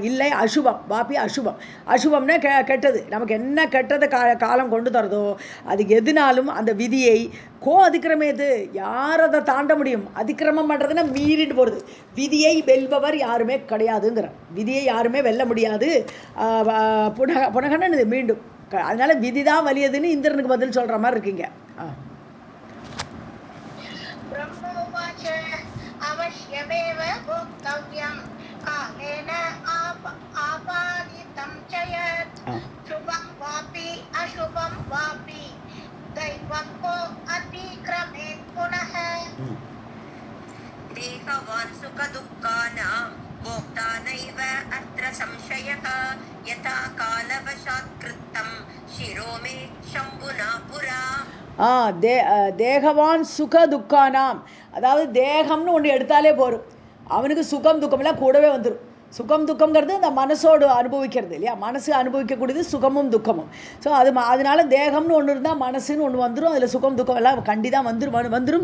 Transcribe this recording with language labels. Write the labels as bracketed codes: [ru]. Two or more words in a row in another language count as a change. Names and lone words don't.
[ta] இல்லை [sa] अशुभं वापि [ta] அசுபம்னா கெட்டது, நமக்கு என்ன கெட்டது காலம் கொண்டு தரதோ அது எதுனாலும் அந்த விதியை அதிக்கிரமேது, யார் அதை தாண்ட முடியும்? அதிக்கிரமம் பண்ணுறதுன்னா மீறிட்டு போகிறது, விதியை வெல்பவர் யாருமே கிடையாதுங்கிற, விதியை யாருமே வெல்ல முடியாது. புனகன்னு மீண்டும், அதனால் விதி தான் வலியதுன்னு இந்திரனுக்கு பதில் சொல்கிற மாதிரி இருக்கீங்க. [sa] अवश्यमेव भोक्तव्यं कालेन आपादितं च यत् शुभं वापि अशुभं वापि दैवं को अतिक्रमेत् पुनः. देहवान् सुखदुःखानां भोक्ता नैव अत्र संशयः यथा कालवशात् कृतं शिरो मे शम्भुना पुरा. देहवान् सुख दुःखानाम्, [ta] அதாவது தேகம்னு ஒன்று எடுத்தாலே போகும், அவனுக்கு சுகம் துக்கம்லாம் கூடவே வந்துடும். சுகம் துக்கம்ங்கிறது அந்த மனசோடு அனுபவிக்கிறது இல்லையா, மனசு அனுபவிக்கக்கூடியது சுகமும் துக்கமும். ஸோ அதனால தேகம்னு ஒன்று இருந்தால் மனசுன்னு ஒன்று வந்துடும், அதில் சுகம் துக்கம் எல்லாம் கண்டிதான் வந்துடும்.